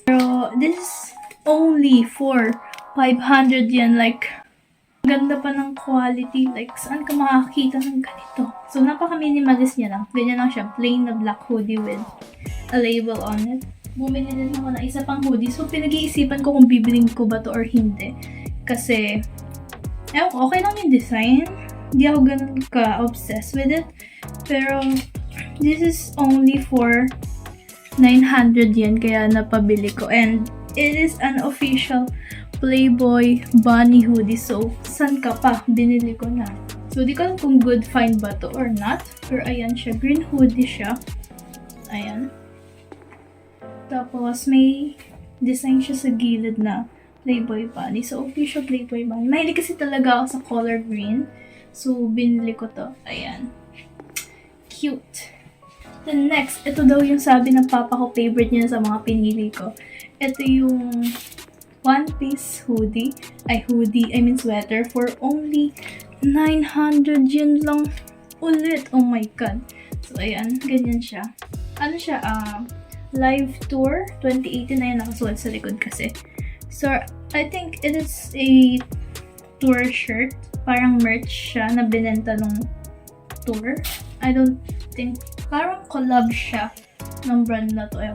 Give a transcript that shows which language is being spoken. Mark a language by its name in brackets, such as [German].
[Filipino] Pero, [English] this is only for 500 yen. [Filipino] Like, ganda pa ng quality. Like, saan ka makakita ng ganito? So, napaka-minimalist niya lang. Ganyan lang siya. [English] Plain na black hoodie with a label on it. [Filipino] Bumili din ako ng isa pang hoodie. So, pinag-iisipan ko kung bibiling ko ba to or hindi. Kasi, okay lang yung design. Hindi ako ganun ka-obsessed [English] with it. Pero, this is only for 900 yen. [Filipino] Kaya napabili ko. [English] And, it is an official Playboy bunny hoodie. [Filipino] So, san ka pa? Binili ko na. So, di ko alam kung [English] good find [Filipino] ba to [English] or not. [Filipino] Pero, ayan siya. Green hoodie siya. Ayan. Tapos, may design siya sa gilid na Playboy bunny. [English] So, official Playboy bunny. [Filipino] Mahilig kasi talaga ako sa color green. So, binili ko to. Ayan. Cute. Then next, ito daw yung sabi ng papa ko, favorite niya sa mga pinili ko. Ito yung one-piece hoodie. [English] Sweater for only 900 yen [Filipino] lang ulit. [English] Oh my god. So, [Filipino] ayan. Ganyan siya. Ano siya? Live Tour 2018 na yun nakasulat sa likod kasi. [English] So, I think it is a tour shirt. [Filipino] Parang merch siya na binenta nung tour. [English] I don't think. [Filipino] Parang collab siya ng brand na to.